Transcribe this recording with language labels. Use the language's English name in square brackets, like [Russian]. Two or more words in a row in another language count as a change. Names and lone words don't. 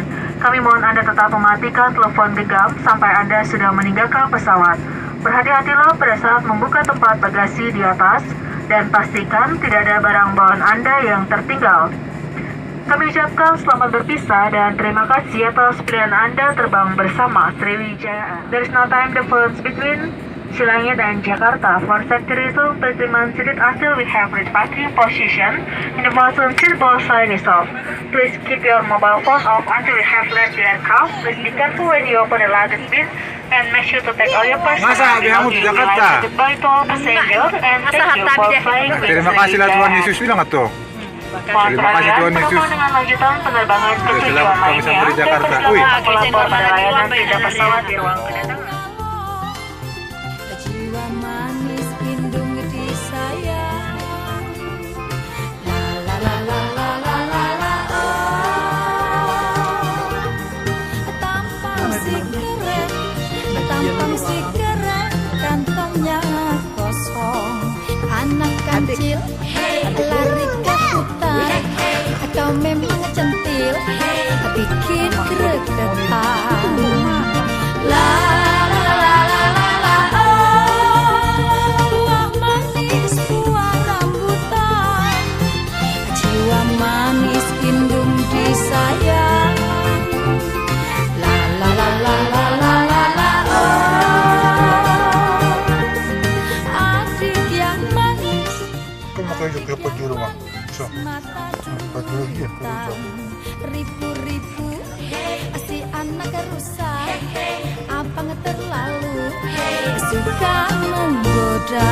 [Indonesian] Kami mohon Anda tetap mematikan telepon genggam sampai Anda sudah meninggalkan pesawat. Berhati-hatilah pada saat membuka tempat bagasi di atas dan pastikan tidak ada barang bawaan Anda yang tertinggal. Kami ucapkan selamat berpisah dan terima kasih atas pilihan Anda terbang bersama Sriwijaya. [English] There is no time difference between Silangit and Jakarta. For safety reasons, please remain seated until we have reached parking position and the button seatbelt sign is off. Please keep your mobile phone off until we have left the aircraft. Please be careful when you open the luggage bin and make sure to take all your personal [Indonesian] kamu di Jakarta? [English] Goodbye to all passengers and thank you for flying with [Indonesian] Terima kasih lah Tuhan Yesus bilang atau. Terima kasih Tuhan Yesus. Dengan lanjutan penerbangan ke tujuan Kami lainnya. sampai di Jakarta. Wih. Pelapor pada layanan pindah pesawat di ruang kedatangan. Jiwa manis indung di sayang. La la la la la la la oh. Tampang si keren, kantongnya kosong. Anak kancil, lari ke hutan. Kau memang centil, bikin gregetan. La la la la la la oh. Buah manis, buah rambutan. Jiwa manis indung disayang. La la la la la la la la oh. Adik yang manis. Kau mau tunjuk ke penjuru mah. So. Penjuru dia penjuru. Ribu-ribu si anak rusak apa terlalu suka menggoda.